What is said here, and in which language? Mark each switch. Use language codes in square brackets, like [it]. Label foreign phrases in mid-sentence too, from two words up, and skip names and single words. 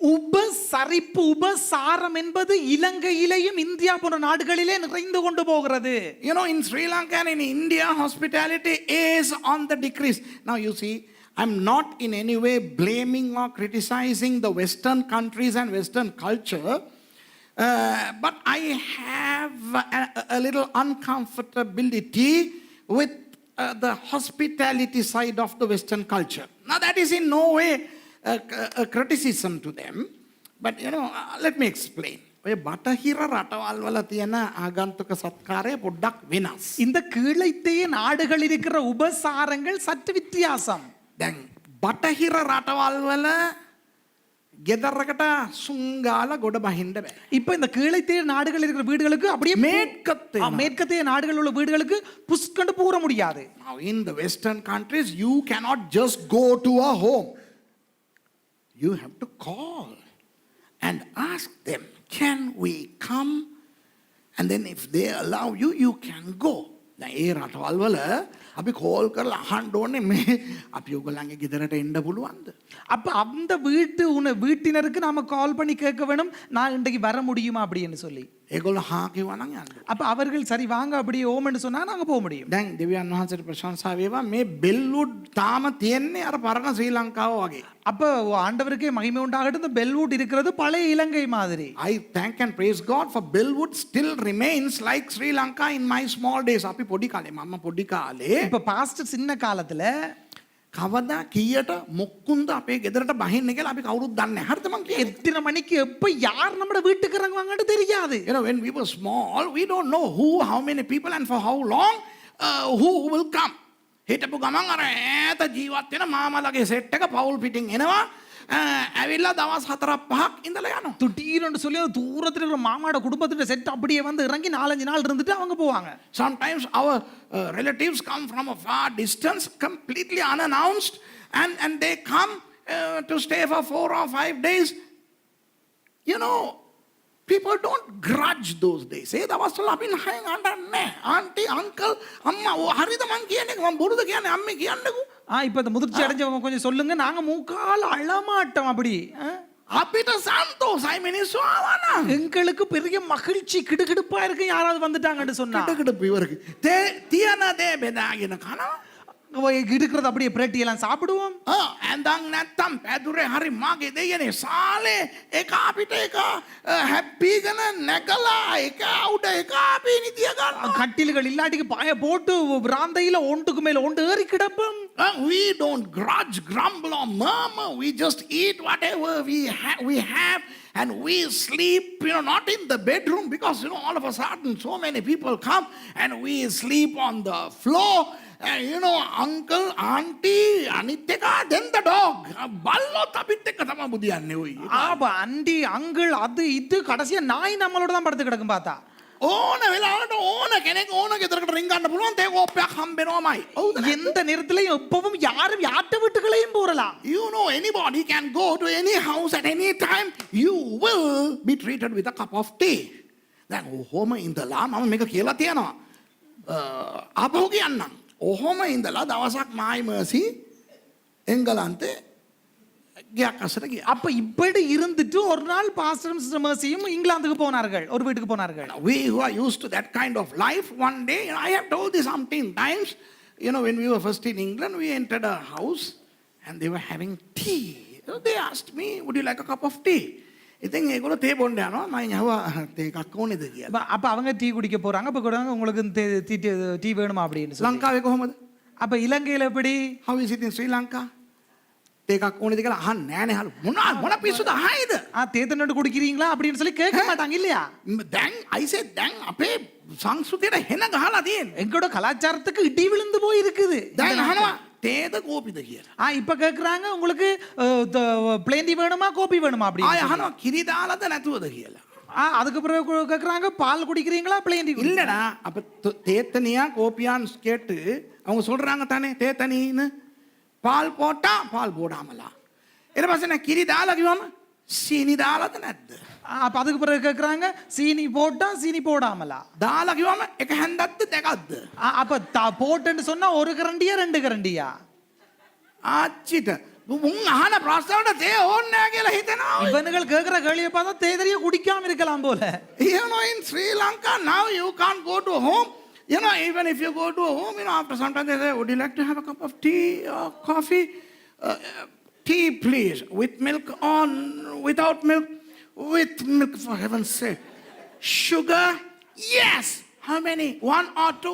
[ta] உபசரிப்பு உபசாரம் என்பது இலங்கையிலேயும் இந்தியா போன்ற நாடுகளிலே நிறைந்து கொண்டு போகிறது. [en] You know, in Sri Lanka and in India, hospitality is on the decrease. Now, you see, I'm not in any way blaming or criticizing the Western countries and Western culture, but I have a little uncomfortability with the hospitality side of the Western culture. Now, that is in no way a criticism to them, but you know, let me explain. [si] ඔය බටහිර රටවල් වල තියෙන ආගන්තුක සත්කාරය පොඩ්ඩක් වෙනස්. [ta] இந்த கீழைத்தேய நாடுகள் இருக்கிற உபசாரங்கள் சற்று வித்தியாசம். [si] දැන් බටහිර රටවල් වල ගෙදරකට සුංගාල ගොඩ බහින්න බෑ. [ta] இப்ப இந்த கீழைத்தேய நாடுகள் இருக்கிற வீடுகளுக்கு அப்படியே மேற்கத்தே மேற்கத்தைய நாடுகள் உள்ள வீடுகளுக்கு புஷ்கண்டு பூர முடியாது. [en] Now in the Western countries you cannot just go to a home. You have to call and ask them, can we come? And then if they allow you, you can go. [si] දැන් ඒ රටවල් වල අපි කෝල් කරලා අහන්න ඕනේ මේ අපි ඔයගොල්ලන්ගේ ගෙදරට එන්න පුළුවන්ද? [ta] அப்ப அந்த வீட்டினருக்கு நாம கால் பண்ணி கேட்க வேணும், நான் இன்றைக்கு வர முடியுமா அப்படின்னு சொல்லி. [si] ඒගොල්ලෝ හා කිව්වා නම් යන්න. [ta] அப்ப அவர்கள் சரி வாங்க அப்படியே ஓம்னு சொன்னா நாங்க போக முடியும். [si] දැන් දෙවියන් වහන්සේට ප්‍රශංසා වේවා මේ බෙල්වුඩ් තාම තියෙන්නේ අර පරණ ශ්‍රී ලංකාව වගේ. [ta] அப்ப ஆண்டவருக்கே மகிமை உண்டாகட்டும், இந்த பெல்வுட் இருக்கிறது பழைய இலங்கை மாதிரி. [en] I thank and praise God for Bellwood still remains like Sri Lanka in my small days. [si] අපි පොඩි කාලේ මම පොඩි කාලේ [ta] இப்ப பாஸ்டர் சின்ன காலத்துல [si] කවදා කීයට මොක්කුන්ද අපේ ගෙදරට බහින්නේ කියලා අපි කවුරුත් දන්නේ නැහැ. හරිද මං කියන්නේ? [ta] எத்தனை மணிக்கு எப்ப யார் நம்ம வீட்டுக்கு இறங்குவாங்கன்னு தெரியாது. [en] You know, when we were small, we don't know who, how many people and for how long, who will come. [si] හිටපු ගමන් අර ඈත ජීවත් වෙන මාමලගේ සෙට් එක පවුල් පිටින් එනවා. ඇවිල්ලා දවස් 4-5ක් ඉඳලා යනවා. [ta] திடீர்னு சொல்லி அந்த தூரத்துல இருக்கிற மாமாட குடும்பத்தோட செட் அப்படியே வந்து இறங்கி 4-5 நாள் இருந்துட்டு அவங்க போவாங்க. [en] Sometimes our relatives come from a far distance completely unannounced and they come to stay for 4 or 5 days. You know, people don't grudge those days. [si] ඒ දවස්වල අපි නහයෙන් අඬන්නේ. [en] aunty uncle [si] අම්මා හරිද මං කියන්නේ මං බොරුද කියන්නේ අම්මේ කියන්නකෝ. [ta] இப்ப இந்த முதிர்ச்சி அடைஞ்சவங்க கொஞ்சம் சொல்லுங்க, நாங்க மூக்கால அழமாட்டோம் அப்படி. [si] අපිට සන්තෝසයි මිනිස්සු ආවා නම්. [ta] எங்களுக்கு பெரிய மகிழ்ச்சி கிடுகிடுப்பா இருக்கு யாராவது வந்துட்டாங்கன்னு சொன்னா. கிடுகிடுப்பு இவருக்கு. [si] තියන දේ බෙදාගෙන කනවා. [ta] இருக்கிறது அப்படியே பிரட்டி எல்லாம் சாப்பிடுவோம். [si] ඇඳන් නැත්තම් පැදුරේ හරි මගේ දෙයනේ සාලේ එක අපිට එක හැප්පීගෙන නැගලා එක උඩ එක අපි නිදිය ගන්නවා. [ta] கட்டில்கள் இல்லாட்டிக்கு பாய போட்டு பிராந்தையில ஒன்றுக்கு மேல ஒன்று ஏறி கிடப்போம். [en] We don't grudge, grumble or murmur. We just eat whatever we have and we sleep, you know, not in the bedroom because, you know, all of a sudden so many people come and we sleep on the floor. And, you know, uncle, auntie, aniteka, then the dog. [si] Ballot අපිත් එක්ක තමයි බුදියන්නේ ඔයි. [ta] அப்ப [en] aunty uncle [ta] அது இது கடைசியா நாய் நம்மளோட தான் படுத்து கிடக்கும் பார்த்தா. [si] ඕන වෙලාවට ඕන කෙනෙක් ඕන ගෙදරකට රින් ගන්න පුළුවන් තේ කෝප්පයක් හම්බෙනවමයි. [ta] எந்த நேரத்திலையும் எப்பவும் யாரும் யார்ட்ட வீட்டுகளையும் போறலாம். [en] You know, anybody can go to any house at any time. You will be treated with a cup of tea. [si] දැන් ඔහොම ඉඳලා මම මේක කියලා තියනවා. ආපහු කියන්නම්. ඔහොම ඉඳලා දවසක් මායි මර්සි එංගලන්තේ ගියක් අස්සට ගියා. [ta] அப்ப இப்படி இருந்துட்டு ஒரு நாள் பாஸ்டர் மிஸ்டர் மர்சியும் இங்கிலாந்துக்கு போனார்கள், ஒரு வீட்டுக்கு போனார்கள். [en] We who are used to that kind of life, one day, you know, I have told this umpteen times, you know, when we were first in England, we entered a house and they were having tea. So they asked me, would you like a cup of tea? [si] ඉතින් ඒගොල්ලෝ තේ බොන්න යනවා. මම යහුවා තේ එකක් ඕනේද කියලා. [ta] அப்ப அவங்க டீ குடிக்க போறாங்க. அப்ப கூடாங்க உங்களுக்கு டீ வேணுமா அப்படின்னு சொல்லி. [si] ලංකාවේ කොහොමද? [ta] அப்ப இலங்கையில எப்படி? [en] How is it in Sri Lanka? [si] තේ එකක් ඕනේද කියලා අහන්නේ නෑනේ හලු. මොන පිස්සුද අහයිද? [ta] தேத்தனோடு குடிக்கிறீங்களா அப்படின்னு சொல்லி கேட்க மாட்டாங்க இல்லையா? [si] දැන් [en] I said [si] දැන් අපේ සංස්කෘතියට හෙන ගහලා තියෙන්නේ. [ta] எங்களோட கலாச்சாரத்துக்கு இடி விழுந்து போய் இருக்குது. [si] දැන් අහනවා තේද කෝපිද කියලා. [ta] இப்ப கேக்குறாங்க உங்களுக்கு [en] plain tea [ta] வேணுமா கோபி வேணுமா அப்படி. [si] ආය අහනවා කිරි දාලාද නැතුවද කියලා. [ta] அதுக்கு பிறகு கேக்குறாங்க பால் குடிக்கிறீங்களா [en] plain tea. [ta] இல்லடா அப்ப தேத்தனியா கோபியான்னு கேட்டு அவங்க சொல்றாங்க தானே தேத்தனின்னு பால் போட்டா பால் போடாமலா. [si] ඊට පස්සේ නේ කිරි දාලා කිව්වම සීනි දාලාද නැද්ද? [ta] அப்ப அதுக்கு பிறகு கேக்குறாங்க சீனி போட்டா சீனி போடாமலா. [si] දාලා කිව්වම එක හැන්දක්ද දෙකක්ද? [ta] அப்ப போட்டுன்னு சொன்னா ஒரு கரண்டியா ரெண்டு கரண்டியா? [si] ආච්චිට මුන් අහන ප්‍රශ්නවලට තේ ඕනේ නැහැ කියලා හිතෙනවා. [ta] இவனுகள் கேக்குற கேள்வியை பார்த்தா தேதறிய குடிக்காம இருக்கலாம் போல. [en] You know, in Sri Lanka now you can't go to a home. You know, even if you go to a home, you know, after some time they say, would you like to have a cup of tea or coffee? Tea, please. With milk or without milk? With milk, for heaven's sake. Sugar? Yes. How many? One or two?